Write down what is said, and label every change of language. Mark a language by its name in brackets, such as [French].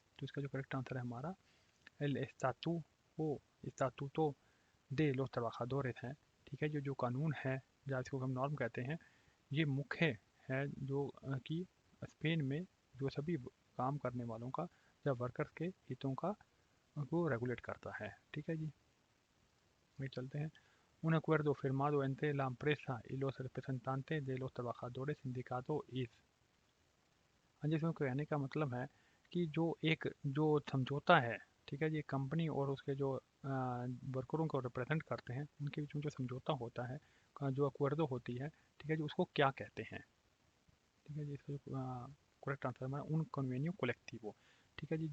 [Hindi] तो इसका जो करेक्ट आंसर है हमारा L estatuto de los trabajadores है, ठीक है। जो जो कानून है या इसको हम नॉर्म कहते हैं, ये मुख्य है जो कि स्पेन में जो सभी काम करने वालों का या वर्कर्स के हितों का को रेगुलेट करता है, ठीक है जी। ये चलते हैं [Spanish] un acuerdo firmado entre la empresa y los representantes de los trabajadores sindicatos is, [Hindi] हाँ जी। इसमें कहने का मतलब है कि जो एक जो समझौता है, ठीक है जी, कंपनी और उसके जो वर्करों को रिप्रेजेंट करते हैं उनके बीच में जो समझौता होता है, जो अक्वार्डो होती है, ठीक है जी, उसको क्या कहते हैं, ठीक है जी। इसका जो करेक्ट आंसर है उन कन्वेनियो कोलेक्टिवो, ठीक है जी।